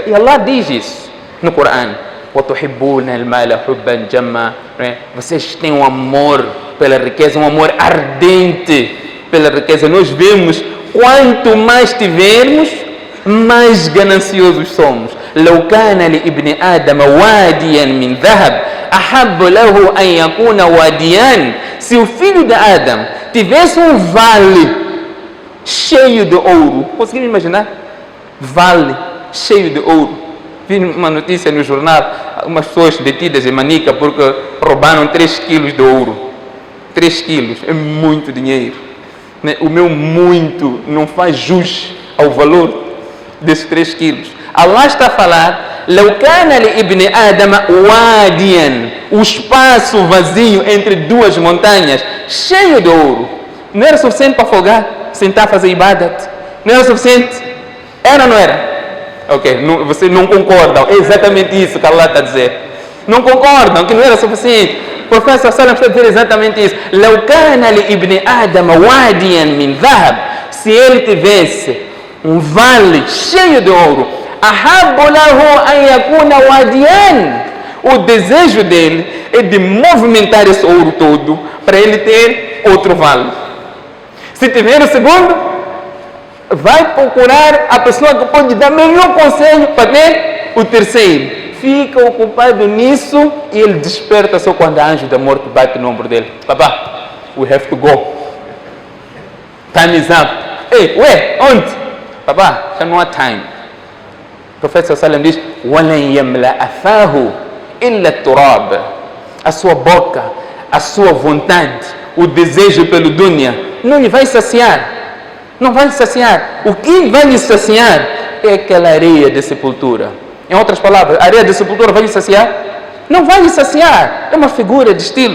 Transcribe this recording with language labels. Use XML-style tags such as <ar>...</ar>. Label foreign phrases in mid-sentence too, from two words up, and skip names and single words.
<pt>E Allah diz isso no Corão. Vocês têm um amor pela riqueza, um amor ardente pela riqueza. Nós vemos, quanto mais tivermos, mais gananciosos somos.</pt> <ar>لو كان لابن آدم واديا من ذهب أحب له أن يكون واديان.</ar> <pt>Se o filho de Adão tivesse um vale cheio de ouro, conseguiram imaginar? Vale cheio de ouro. Vi uma notícia no jornal, umas pessoas detidas em Manica porque roubaram 3 quilos de ouro. 3 quilos, é muito dinheiro. O meu muito não faz jus ao valor desses 3 quilos. Allah está a falar:</pt> <ar>لو كان لابن آدم واديا,</ar> <pt>o espaço vazio entre 2 montanhas, cheio de ouro. Não era suficiente para folgar, sentar a fazer ibadat? Não era suficiente? Era ou não era? Ok, você não concorda. É exatamente isso que Allah está a dizer. não concordam que não era suficiente. O professor Salam está a dizer exatamente isso.</pt> <ar>لو كان لابن آدم واديا من ذهب,</ar> <pt>se ele tivesse um vale cheio de ouro,</pt> <ar>أحب له أن يكون واديان,</ar> <pt>o desejo dele é de movimentar esse ouro todo para ele ter outro vale. Se tiver o segundo, vai procurar a pessoa que pode dar melhor conselho para ter o terceiro. Fica ocupado nisso e ele desperta só quando a anjo da morte bate no ombro dele. Papá,</pt> <en>we have to go. Time is up.</en> <pt>Ei, onde? Papá, já não há time. O profeta Sallam diz:</pt> <ar>وَلَنْ يَمْلَأَ فَاهُ إِلَّا التُّرَابِ.</ar> <pt>A sua boca, a sua vontade, o desejo pelo dunya não lhe vai saciar. Não vai lhe saciar. O que vai lhe saciar é aquela areia de sepultura. Em outras palavras, a areia de sepultura vai lhe saciar? Não vai lhe saciar. É uma figura de estilo.</pt>